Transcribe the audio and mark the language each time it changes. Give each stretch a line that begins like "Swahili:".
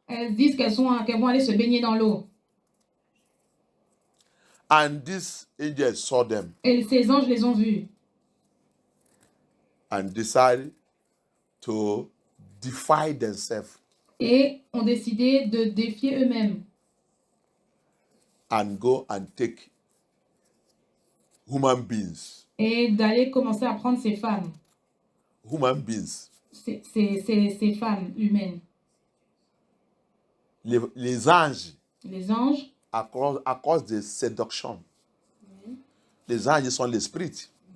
French: elles disent qu'elles vont aller se baigner dans l'eau.
English: And these angels saw them
French: Et ces anges les ont vus
English: and decided to defy themselves
French: et ont décidé de défier eux-mêmes
English: and go and take human beings.
French: et d'aller commencer à prendre ces femmes,
English: Human beings.
French: ces femmes humaines. Les anges, Les anges, à cause de séduction, les anges sont l'esprit.